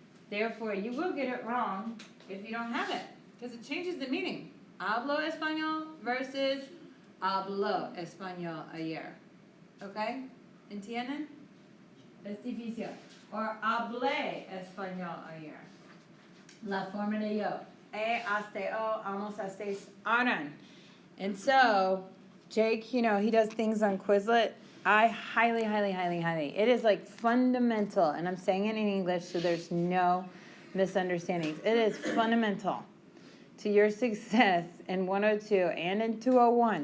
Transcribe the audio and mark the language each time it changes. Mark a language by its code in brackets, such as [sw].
[en] Therefore, you will get it wrong if you don't have it, because it changes the meaning. [es] Hablo español versus habló español ayer. ¿Ok? ¿Entienden? Es difícil. Or hablé español ayer. La forma de yo. Hasta o, almost hasta harán. [en] And so, Jake, you know, he does things on Quizlet. I highly, it is like fundamental, and I'm saying it in English so there's no misunderstandings. It is fundamental to your success in 102 and in 201.